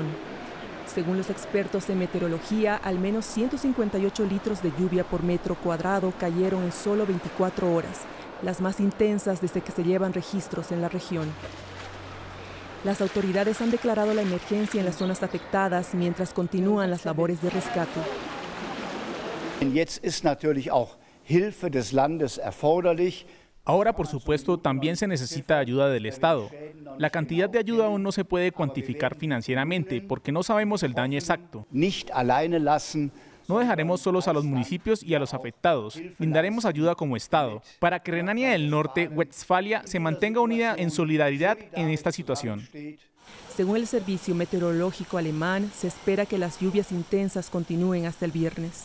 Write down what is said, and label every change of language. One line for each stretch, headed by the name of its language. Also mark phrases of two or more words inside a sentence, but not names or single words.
Spanish: Según los expertos en meteorología, al menos 158 litros de lluvia por metro cuadrado cayeron en solo 24 horas, las más intensas desde que se llevan registros en la región. Las autoridades han declarado la emergencia en las zonas afectadas mientras continúan las labores de rescate.
German: Jetzt ist natürlich auch Hilfe des Landes erforderlich.
Spanish: Ahora, por supuesto, también se necesita ayuda del Estado. La cantidad de ayuda aún no se puede cuantificar financieramente porque no sabemos el daño exacto.
German: Nicht alleine lassen.
Spanish: No dejaremos solos a los municipios y a los afectados. Brindaremos ayuda como Estado para que Renania del Norte, Westfalia, se mantenga unida en solidaridad en esta situación. Según el Servicio Meteorológico Alemán, se espera que las lluvias intensas continúen hasta el viernes.